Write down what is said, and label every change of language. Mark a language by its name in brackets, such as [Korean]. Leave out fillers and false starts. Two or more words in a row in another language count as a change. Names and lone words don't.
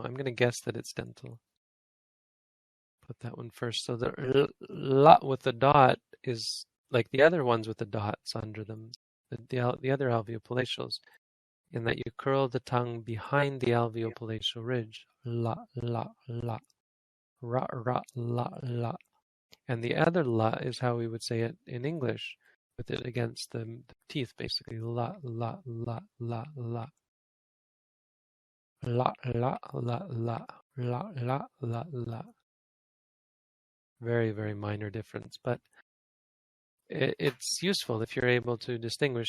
[English] I'm gonna guess that it's dental. Put that one first. So the la with the dot is like the other ones with the dots under them. The other alveopalatals, in that you curl the tongue behind the alveopalatal ridge. La, la, la, ra, ra, la, la. And the other la is how we would say it in English, with it against the teeth, basically. La, la, la, la, la. La, la, la, la, la, la, la, la. Very, very minor difference, but it's useful if you're able to distinguish.